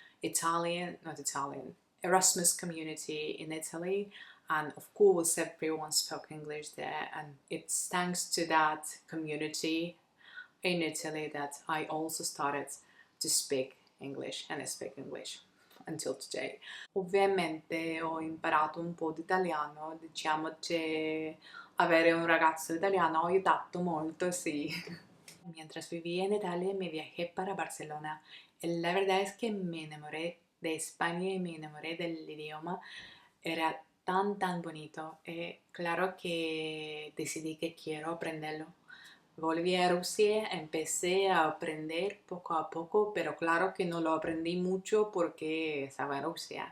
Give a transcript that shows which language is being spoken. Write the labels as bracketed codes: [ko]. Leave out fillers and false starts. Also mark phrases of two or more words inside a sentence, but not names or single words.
[en] Erasmus community in Italy, and of course everyone spoke English there, and it's thanks to that community in Italy that I also started to speak English, and I speak English until today. [it] Ovviamente ho imparato un po' di italiano, diciamo che avere un ragazzo italiano ha aiutato molto, [es] sí. Mientras vivía en Italia me viajé para Barcelona. La verdad es que me enamoré de España y me enamoré del idioma. Era tan bonito. Claro que decidí que quiero aprenderlo. Volví a Rusia, empecé a aprender poco a poco, pero claro que no lo aprendí mucho porque estaba en Rusia.